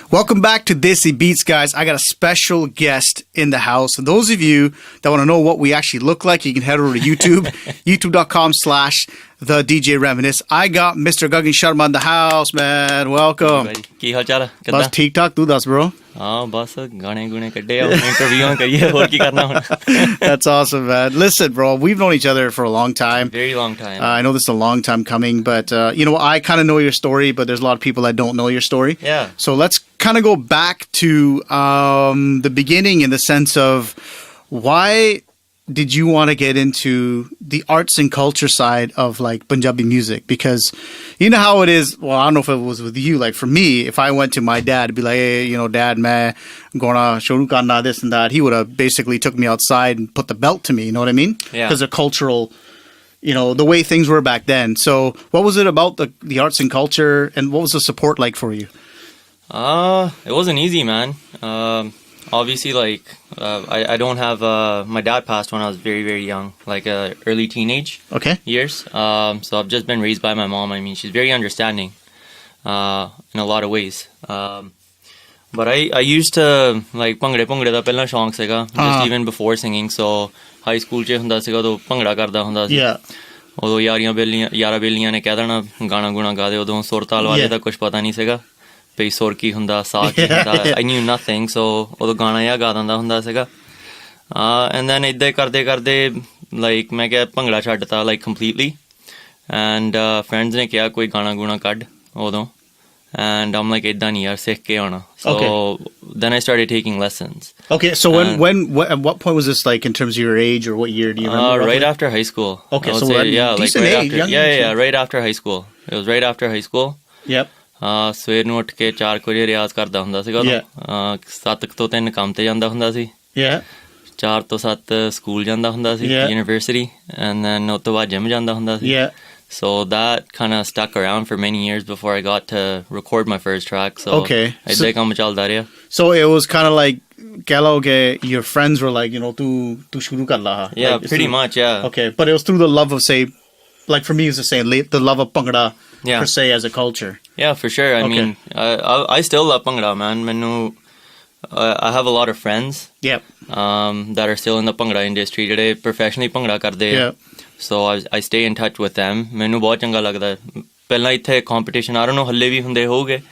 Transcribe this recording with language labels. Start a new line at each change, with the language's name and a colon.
English: Welcome back to Desi Beats, guys. I got a special guest in the house. And those of you that want to know what we actually look like, you can head over to YouTube, youtube.com/the DJ Reminisce. I got Mr. Gagan Sharma in the house, man. Welcome.
Punjabi: ਕੀ ਹਾਲ ਚਾਲ ਹੈ ਬਸ ਠੀਕ ਠਾਕ ਤੂੰ ਦੱਸ bro. ਹਾਂ ਬਸ ਗਾਣੇ ਗੁਣੇ ਕੱਢੇ ਆ ਇੰਟਰਵਿਊਆਂ ਕਰੀਏ ਹੋਰ ਕੀ ਕਰਨਾ ਹੁਣ.
English: That's awesome, man. Listen, bro, we've known each other for a long time. Very long time. I know this is a long time coming, but I kind of know your story, but there's a lot of people that don't know your story. Yeah. So let's kind of go back to the beginning in the sense of why did you want to get into the arts and culture side of like Punjabi music? Because you know how it is. Well, I don't know if it was with you. Like for me, if I went to my dad, it'd be like, hey, Dad,
Punjabi: main gona shuru karna
English: this and that. He would have basically took me outside and put the belt to me. You know what I mean? Yeah. Because of cultural, the way things were back then. So what was it about the arts and culture, and what was the support like for you? It wasn't easy, man. Obviously, like, I don't have, my dad passed when I was very, very young, like early teenage years. So I've just been raised by my mom. I mean, she's very understanding in a lot of ways. But I used to, like,
Punjabi: ਭੰਗੜੇ ਦਾ ਪਹਿਲਾਂ ਸ਼ੌਂਕ ਸੀਗਾ,
English: just even before singing.
Punjabi: So high school 'ਚ ਹੁੰਦਾ ਸੀਗਾ ਉਦੋਂ ਭੰਗੜਾ ਕਰਦਾ ਹੁੰਦਾ ਸੀ. ਉਦੋਂ ਯਾਰਾਂ ਬੇਲੀਆਂ ਨੇ ਕਹਿ ਦੇਣਾ ਗਾਣਾ ਗੁਣਾ ਗਾ ਦੇ, ਉਦੋਂ ਸੁਰ ਤਾਲ ਵਾਲੇ ਦਾ ਕੁਝ ਪਤਾ ਨਹੀਂ ਸੀਗਾ ਭਈ ਸੁਰ ਕੀ ਹੁੰਦਾ, ਸਾ ਕੀ ਹੁੰਦਾ.
English: I knew nothing.
Punjabi: So ਉਦੋਂ ਗਾਣਾ ਜਿਹਾ ਗਾ ਦਿੰਦਾ ਹੁੰਦਾ ਸੀਗਾ.
English: And then
Punjabi: ਇੱਦਾਂ ਕਰਦੇ like ਮੈਂ ਕਿਹਾ ਭੰਗੜਾ ਛੱਡਤਾ
English: like completely. And friends
Punjabi: ਨੇ ਕਿਹਾ ਕੋਈ ਗਾਣਾ ਗੁਣਾ ਕੱਢ ਉਦੋਂ.
English: And I'm like
Punjabi: ਇੱਦਾਂ ਨਹੀਂ ਯਾਰ ਸਿੱਖ ਕੇ ਆਉਣਾ.
English: So then I started taking lessons. Okay, so when at what point was this, like in terms of your age, or what year do you remember? Right after high school. Okay, so decent age. Right after high school. It was right after high school. Yep.
Punjabi: ਸਵੇਰ ਨੂੰ ਉੱਠ ਕੇ 4 ਵਜੇ ਰਿਆਜ਼ ਕਰਦਾ ਹੁੰਦਾ ਸੀਗਾ ਉਦੋਂ. 7 ਤੋਂ 3 ਕੰਮ ਤੇ ਜਾਂਦਾ ਹੁੰਦਾ ਸੀ. 4 ਤੋਂ 7 ਸਕੂਲ ਜਾਂਦਾ ਹੁੰਦਾ ਸੀ, ਯੂਨੀਵਰਸਿਟੀ,
English: and then
Punjabi: ਉਸ ਤੋਂ ਬਾਅਦ ਜਿਮ ਜਾਂਦਾ ਹੁੰਦਾ ਸੀ.
English: So that kind of stuck around for many years before I got to record my first track.
Punjabi: So ਏਦਾਂ ਕੰਮ ਚੱਲਦਾ ਰਿਹਾ.
English: So it was kind of like
Punjabi: ਕਹਿ ਲਓ ਕਿ
English: your friends were like,
Punjabi: ਤੂੰ ਸ਼ੁਰੂ ਕਰ ਲਾ.
English: Yeah, pretty much, yeah. Okay, but it was through the love of, say, like for me it was the same, the love of Bhangra per se as a culture. Yeah, for sure. I mean, I still love Bhangra, man. I have a lot of friends that are still in the Bhangra industry today, professionally Bhangra
Punjabi: ਕਰਦੇ ਆ.
English: So I stay in touch with them.
Punjabi: ਮੈਨੂੰ ਬਹੁਤ ਚੰਗਾ ਲੱਗਦਾ. ਪਹਿਲਾਂ ਇੱਥੇ competition,
English: I don't know,
Punjabi: ਹੱਲੇ ਵੀ ਹੁੰਦੇ ਹੋਗੇ.